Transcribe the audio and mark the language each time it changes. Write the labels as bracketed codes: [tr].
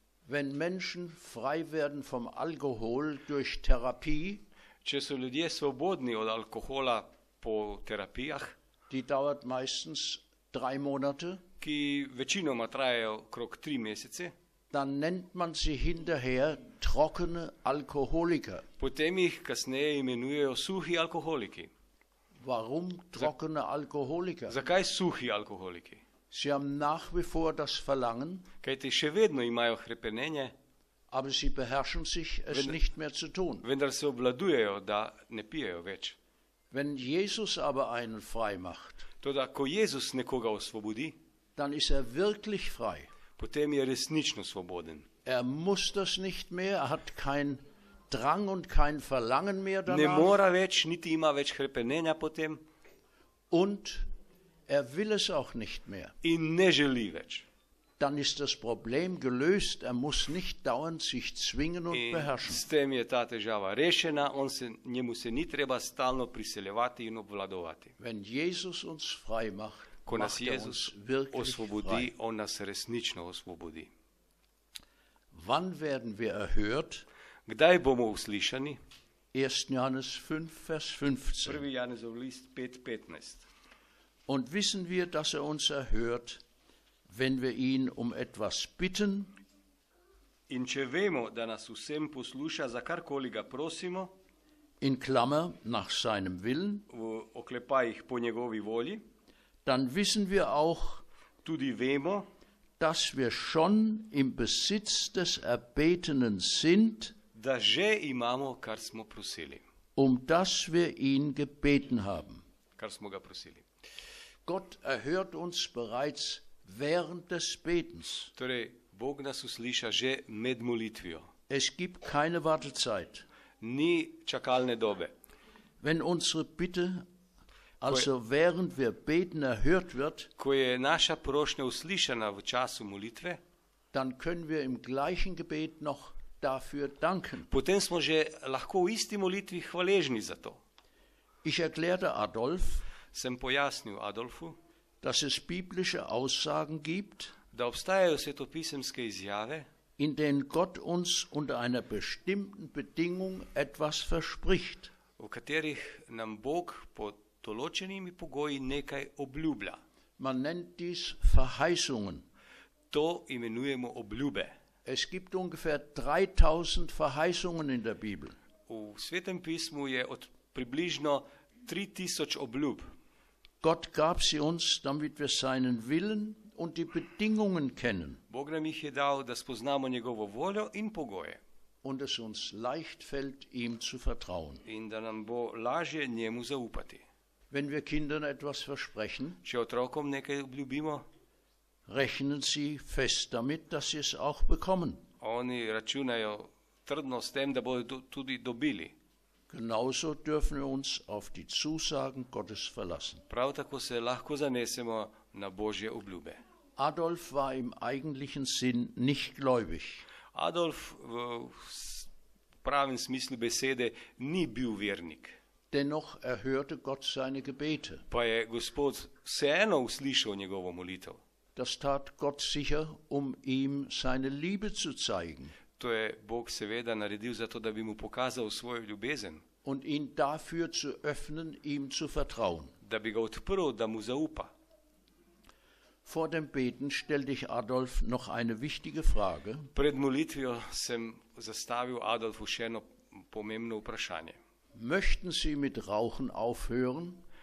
[de] wenn Menschen frei werden vom Alkohol durch Therapie, [sl] če so ljudje svobodni od alkohola po terapijah, [de] die dauert meistens 3 Monate, [sl] ki večinoma trajajo krog 3 mesece, [de] dann nennt man sie hinterher trockene Alkoholiker. [sl] potem jih kasneje imenujejo suhi alkoholiki. [de] Warum trockene Alkoholiker? [sl] Zakaj suhi alkoholiki? [de] Sie haben nach wie vor das Verlangen, [sl] Kajti še vedno imajo hrepenenje, [de] aber sie beherrschen sich, es nicht mehr zu tun. [sl] vendar se obvladujejo, da ne pijejo več. [de] Wenn Jesus aber einen frei macht, [sl] Toda, ko Jezus nekoga osvobodi, [de] dann ist er wirklich frei. [sl] potem je resnično svoboden. [de] Er muss das nicht mehr, er hat keinen Drang und kein Verlangen mehr [sl] Ne [de] danach [sl] mora več, niti ima več hrepenenja potem [de] und er will es auch nicht mehr. [sl] in ne želi več. [de] Dann ist das Problem gelöst, er muss nicht dauernd sich zwingen und [sl] In [de] beherrschen. [sl] s tem je ta težava rešena, njemu se ni treba stalno priseljevati in obvladovati. [de] Wenn Jesus uns frei macht, [sl] Ko nas [de] macht er [sl] Jezus [de] uns wirklich [sl] osvobodi, [de] frei. [sl] on nas resnično osvobodi. [de] Wann werden wir erhört? [sl] Kdaj bomo uslišani? [de] 1. Johannes 5, Vers 15. [sl] 1. Janezov list 5:15. [de] Und wissen wir, dass er uns erhört, wenn wir ihn um etwas bitten, [sl] In če vemo, da nas vsem posluša, za karkoli ga prosimo, [de] in Klammer nach seinem Willen, [sl] v oklepajih po njegovi volji, [de] dann wissen wir auch, [sl] tudi vemo, [de] dass wir schon im Besitz des Erbetenen sind, [sl] da že imamo, kar smo prosili. [de] das wir ihn gebeten haben. [sl] kar smo ga prosili. [de] Gott erhört uns bereits während des Betens. [sl] Torej, Bog nas usliša že med molitvijo. [de] Es gibt keine Wartezeit. [sl] Ni čakalne dobe. [de] Wenn unsere Bitte, also während wir beten, erhört wird, [sl] Ko je naša prošnja uslišana v času molitve, [de] dann können wir im gleichen Gebet noch dafür danken. [sl] potem smo že lahko v isti molitvi hvaležni za to. [de] Ich erklärte Adolf, [sl] Sem pojasnil Adolfu, [de] dass es biblische Aussagen gibt, [sl] da obstajajo svetopisemske izjave, [de] in denen Gott uns unter einer bestimmten Bedingung etwas verspricht. [sl] v katerih nam Bog pod določenimi pogoji nekaj obljublja. [de] Man nennt dies Verheißungen. [sl] To imenujemo obljube. [de] Es gibt ungefähr 3000 Verheißungen in der Bibel. [sl] V Svetem pismu je od približno 3000 obljub. [de] Gott gab sie uns, damit wir seinen Willen und die Bedingungen kennen [sl] Bog nam jih je dal, da spoznamo njegovo voljo in pogoje [de] und es uns leicht fällt, ihm zu vertrauen. [sl] in da nam bo lažje njemu zaupati. [de] Wenn wir Kindern etwas versprechen, [sl] Če otrokom nekaj obljubimo, [de] rechnen sie fest damit, dass sie es auch bekommen. [sl] oni računajo trdno s tem, da bodo tudi dobili. [de] Genauso dürfen wir uns auf die Zusagen Gottes verlassen. [sl] Prav tako se lahko zanesemo na Božje obljube. [de] Adolf war im eigentlichen Sinn nicht gläubig. [sl] Adolf v pravem smislu besede ni bil vernik, [de] Dennoch erhörte Gott seine Gebete. [sl] pa je Gospod vseeno uslišal njegovo molitev. [de] Das tat Gott sicher, ihm seine Liebe zu zeigen [sl] To je Bog seveda naredil zato, da bi mu pokazal svojo ljubezen, [de] und ihn dafür zu öffnen, ihm zu vertrauen. [sl] da bi ga odprl, da mu zaupa. [de] Vor dem Beten stellte ich Adolf noch eine wichtige Frage. [sl] Pred molitvijo sem zastavil Adolfu še eno pomembno vprašanje. [de] Möchten Sie mit Rauchen aufhören?